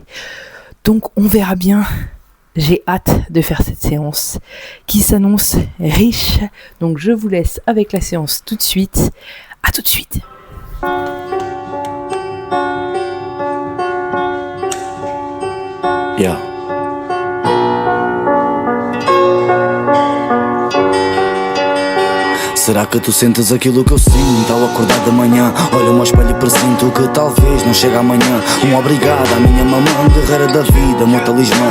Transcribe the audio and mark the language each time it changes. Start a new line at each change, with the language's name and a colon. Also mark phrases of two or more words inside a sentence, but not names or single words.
French: Donc on verra bien. J'ai hâte de faire cette séance qui s'annonce riche. Donc je vous laisse avec la séance tout de suite. À tout de suite. Yeah.
Portuguese: Será que tu sentes aquilo que eu sinto ao acordar de manhã? Olho ao espelho e presinto que talvez não chegue amanhã. Obrigado à minha mamã, guerreira da vida, meu talismã.